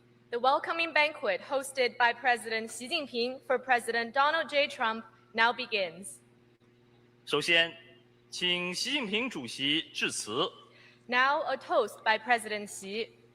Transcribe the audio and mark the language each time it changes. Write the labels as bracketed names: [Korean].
[English] The welcoming banquet hosted by President Xi Jinping for President Donald J. Trump now begins. [Chinese] 首先，请习近平主席致辞。 [English] Now a toast by President Xi.